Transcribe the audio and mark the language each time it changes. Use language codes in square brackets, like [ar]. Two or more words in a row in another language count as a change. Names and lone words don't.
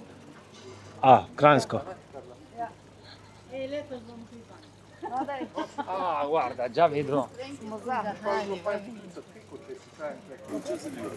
[sl] Kranjsko. Letos bom pipa. [it] Guarda, già vedo. [sl] Res?